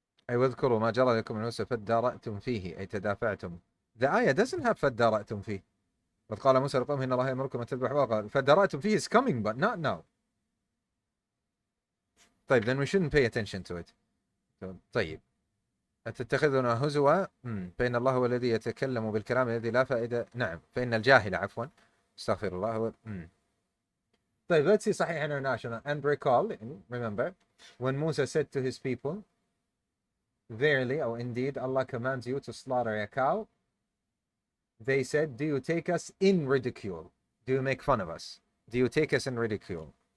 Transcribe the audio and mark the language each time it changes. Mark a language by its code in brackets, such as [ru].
[ar] أي واذكروا ما جرى لكم من موسى فادارأتم فيه أي تدافعتم. [en] The ayah doesn't have [ar] فادارأتم فيه. وقد قال موسى لقومه إن الله يأمركم أن تذبحوا بقرة. فادارأتم فيه [en] is coming but not now. طيب, then we shouldn't pay attention to it. [ar] طيب. أتتخذنا هزوا فإن الله هو الذي يتكلم بالكلام الذي لا فائدة. نعم, فإن الجاهل عفوا استغفر الله هو. [en] طيب, let's see Sahih International and recall, remember when Musa said to his people, verily, or indeed, Allah commands you to slaughter a cow. They said, do you take us in ridicule? Do you make fun of us? Do you take us in ridicule?